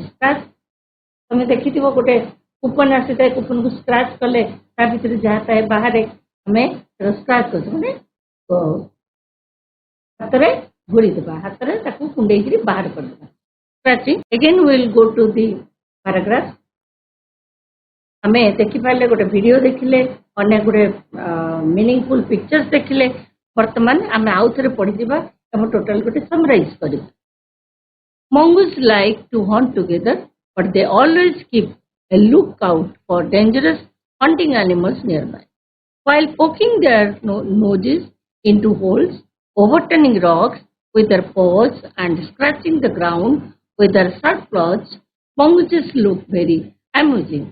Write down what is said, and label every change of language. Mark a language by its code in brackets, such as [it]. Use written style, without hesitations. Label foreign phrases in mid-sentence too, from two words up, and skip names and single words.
[or] ସ୍କ୍ରାଚ୍ ତମେ ଦେଖିଥିବ ଗୋଟେ କୁପନ ଆସିଥାଏ, କୁପନକୁ ସ୍କ୍ରାଚ୍ କଲେ ତା ଭିତରେ ଯାହା ଥାଏ ବାହାରେ ଆମେ ସ୍କ୍ରାଚ୍ କରୁଛୁ ମାନେ ହାତରେ ଘୋଡ଼ିଦେବା, ହାତରେ ତାକୁ କୁଣ୍ଡେଇକିରି ବାହାର କରିଦେବା. [en] Scratching. Again will go to the paragraph. [or] ଆମେ ଦେଖିପାରିଲେ ଗୋଟେ ଭିଡ଼ିଓ ଦେଖିଲେ, ଅନେକ ଗୁଡ଼ିଏ [en] meaningful pictures [or] ଦେଖିଲେ. ବର୍ତ୍ତମାନ ଆମେ ଆଉ ଥରେ ପଢ଼ିଯିବା ଏବଂ ଟୋଟାଲ ଗୋଟେ ସମରାଇଜ୍ କରିବା. [en] Mongoose like to hunt together, but they always keep a lookout for dangerous hunting animals nearby. While poking their noses into holes, overturning rocks with their paws and scratching the ground with their sharp claws, mongooses look very amusing.